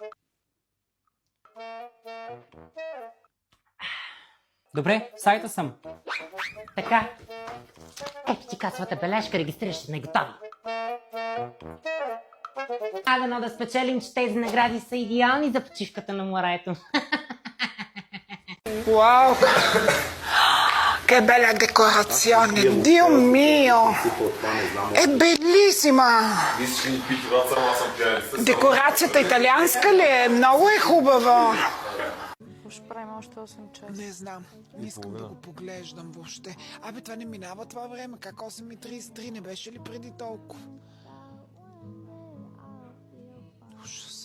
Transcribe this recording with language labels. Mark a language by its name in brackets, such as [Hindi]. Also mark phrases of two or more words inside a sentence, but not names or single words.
[Bulgarian] Добре, в сайта съм. Така. Ето ти касовата бележка, регистрираш се на готови. Дано да спечелим, че тези награди са идеални за почивката на морето. [Italian] Wow, che bella decorazione, Dio mio, è bellissima. [Bulgarian] Декорацията италианска ли е? Много е хубава. Ще правим още 8 часа. Не знам, не искам да го поглеждам въобще. Абе, това не минава това време, как 8:33, не беше ли преди толкова? Ужаса.